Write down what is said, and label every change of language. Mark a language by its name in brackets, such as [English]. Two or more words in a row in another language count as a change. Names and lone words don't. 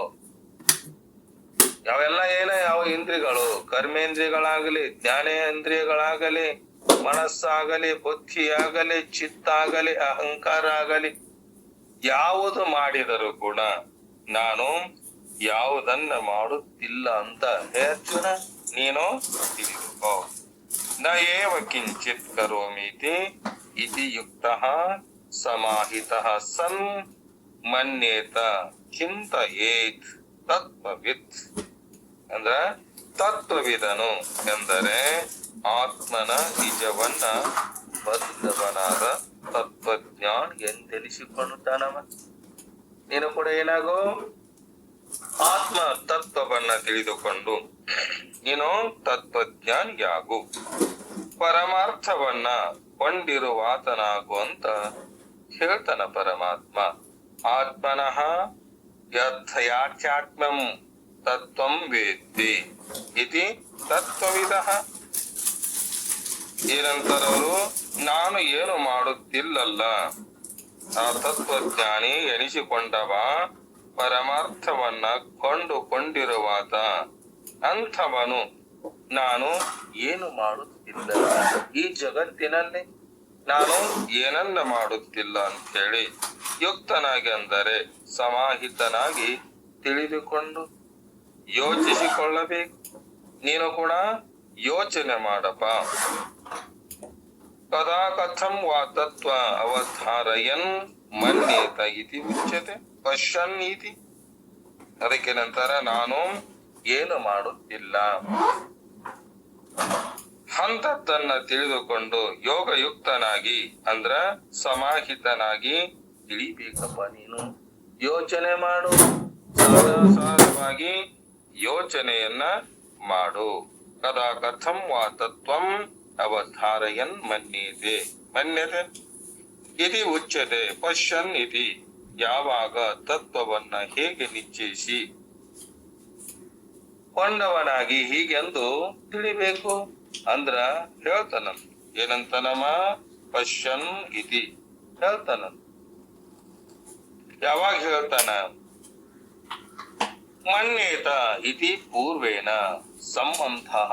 [Kannada] ಯಾವೆಲ್ಲ ಯಾವ ಇಂದ್ರಿಯಗಳು, ಕರ್ಮೇಂದ್ರಿಯಗಳಾಗಲಿ, ಜ್ಞಾನೇಂದ್ರಿಯಗಳಾಗಲಿ, ಮನಸ್ಸಾಗಲಿ, ಬುದ್ಧಿಯಾಗಲಿ, ಚಿತ್ತಾಗಲಿ, ಅಹಂಕಾರ ಆಗಲಿ, ಯಾವುದು ಮಾಡಿದರೂ ಕೂಡ ನಾನು ಯಾವುದನ್ನ ಮಾಡುತ್ತಿಲ್ಲ ಅಂತ ಅರ್ಜುನ ನೀನು ತಿಳಿದುಕೋ. [Sanskrit] ನ ಏವ ಕಿಂಚಿತ್ ಕರೋಮೀತಿ ಇತಿ ಯುಕ್ತಃ ಸಮಾಹಿತಃ ಸನ್ ಮನ್ಯೇತ ಚಿಂತಯೇತ್ ತತ್ವವಿತ್. [Kannada] ಅಂದ್ರ ತತ್ವವಿದನು ಎಂದರೆ ಆತ್ಮನ ನಿಜವನ್ನ ಬದ್ಧವನಾದ ತತ್ವಜ್ಞಾನ ಎಂದೆನಿಸಿಕೊಳ್ಳುತ್ತಾನವ. ನೀನು ಕೂಡ ಏನಾಗೋ ಆತ್ಮ ತತ್ವವನ್ನ ತಿಳಿದುಕೊಂಡು ನೀನು ತತ್ವಜ್ಞಾನಿಯಾಗು, ಪರಮಾರ್ಥವನ್ನ ಕೊಂಡಿರುವಾತನಾಗು ಅಂತ ಹೇಳ್ತಾನ ಪರಮಾತ್ಮ. [Sanskrit] ಆತ್ಮನಃ ಯಥಾರ್ಥ್ಯಾತ್ಮಂ ತತ್ವಂ ವೇತ್ತಿ ಇತಿ ತತ್ವವಿದಃ. [Kannada] ಏನಂತಾರವರು, ನಾನು ಏನು ಮಾಡುತ್ತಿಲ್ಲಲ್ಲ, ಆ ತತ್ವಜ್ಞಾನಿ ಎನಿಸಿಕೊಂಡವ ಪರಮಾರ್ಥವನ್ನ ಕೊಂಡುಕೊಂಡಿರುವಾತ ಅಂಥವನು ನಾನು ಏನು ಮಾಡುತ್ತಿಲ್ಲ, ಈ ಜಗತ್ತಿನಲ್ಲಿ ನಾನು ಏನನ್ನ ಮಾಡುತ್ತಿಲ್ಲ ಅಂತ ಹೇಳಿ ಯುಕ್ತನಾಗಿ ಅಂದರೆ ಸಮಾಹಿತನಾಗಿ ತಿಳಿದುಕೊಂಡು ಯೋಚಿಸಿಕೊಳ್ಳಬೇಕು. ನೀನು ಕೂಡ ಯೋಚನೆ ಮಾಡಪ್ಪ. [Sanskrit] ಕದಾ ಕಥಂ ವಾ ತತ್ವ ಅವಧಾರಯನ್ ಮನ್ಯೇತ ಇತಿ ಉಚ್ಯತೆ ಪಶ್ಯನ್ ಇತಿ. [Kannada] ಅದಕ್ಕೆ ನಂತರ ನಾನು ಏನು ಮಾಡುತ್ತಿಲ್ಲ ಅಂತದ್ದನ್ನ ತಿಳಿದುಕೊಂಡು ಯೋಗಯುಕ್ತನಾಗಿ ಅಂದ್ರ ಸಮಾಹಿತನಾಗಿ ತಿಳಿಬೇಕಪ್ಪ. ನೀನು ಯೋಚನೆ ಮಾಡು, ಸಹಜವಾಗಿ ಯೋಚನೆಯನ್ನ ಮಾಡು. [Sanskrit] ಕದಾ ಕಥಂ ವಾ ತತ್ವಂ ಅವಧಾರಯನ್ ಮನ್ಯತೆ ಮನ್ಯತೆ ಇತಿ ಉಚ್ಯತೆ ಪಶ್ಯನ್ ಇತಿ. [Kannada] ಯಾವಾಗ ತತ್ವವನ್ನ ಹೇಗೆ ನಿಶ್ಚಯಿಸಿ ಕೊಂಡವನಾಗಿ ಹೀಗೆಂದು ತಿಳಿಬೇಕು ಅಂದ್ರ ಹೇಳ್ತಾನ. ಏನಂತನಮ್ಮ? [Sanskrit] ಪಶ್ಯನ್ ಇತಿ [Kannada] ಹೇಳ್ತಾನ. ಯಾವಾಗ ಹೇಳ್ತಾನ? [Sanskrit] ಮನ್ಯೇತ ಇತಿ ಪೂರ್ವೇನ ಸಂಬಂಧ.